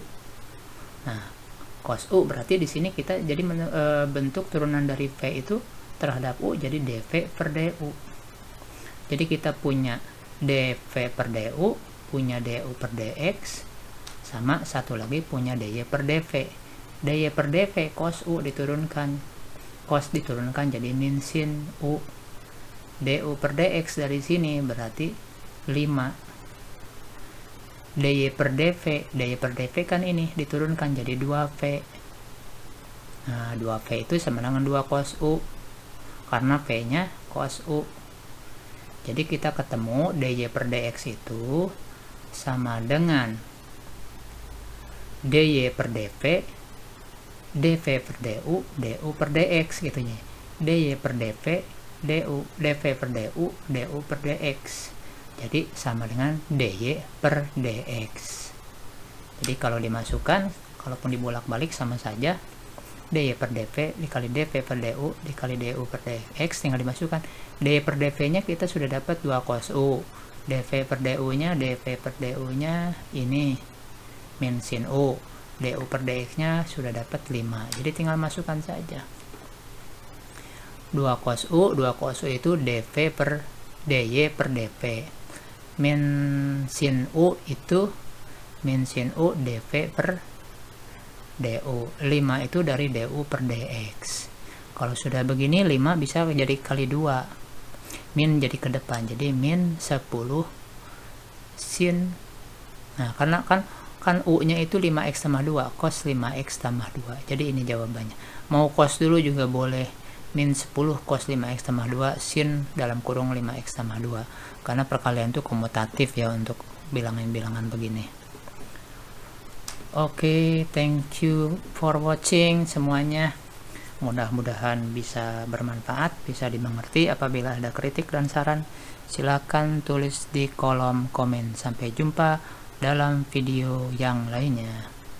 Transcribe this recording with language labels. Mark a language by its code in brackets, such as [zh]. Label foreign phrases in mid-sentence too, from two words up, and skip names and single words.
[id] Nah, cos u berarti di sini kita jadi bentuk turunan dari v itu terhadap u jadi dv per du. Jadi kita punya dv per du, punya du per dx, sama satu lagi punya dy per dv. Dy per dv cos u diturunkan, cos diturunkan jadi min sin u. Du per dx dari sini berarti 5. dy per dv kan ini diturunkan jadi 2v. Nah, 2v itu sama dengan 2 cos u karena v nya cos u. Jadi kita ketemu dy per dx itu sama dengan dy per dv, dv per du, du per dx gitu ya. dy per dv, dv per du, du per dx. Jadi sama dengan dy per dx. Jadi kalau dimasukkan, kalaupun dibolak-balik sama saja, dy per dv dikali dv per du dikali du per dx, tinggal dimasukkan. Dy per dv nya kita sudah dapat 2 cos u, dv per du nya ini min sin u, du per dx nya sudah dapat 5. Jadi tinggal masukkan saja 2 cos u itu dv per dy per dv, min sin u itu min sin u dv per du, 5 itu dari du per dx. Kalau sudah begini 5 bisa jadi kali 2, min jadi ke depan, jadi min 10 sin. Nah, karena kan u nya itu 5x tambah 2, cos 5x tambah 2. Jadi ini jawabannya. Mau cos dulu juga boleh, min 10 cos 5x tambah 2 sin dalam kurung 5x tambah 2, karena perkalian itu komutatif ya untuk bilangan-bilangan begini. Oke, [en] thank you for watching semuanya. [id] Mudah-mudahan bisa bermanfaat, bisa dimengerti. Apabila ada kritik dan saran, silakan tulis di kolom komen. Sampai jumpa dalam video yang lainnya.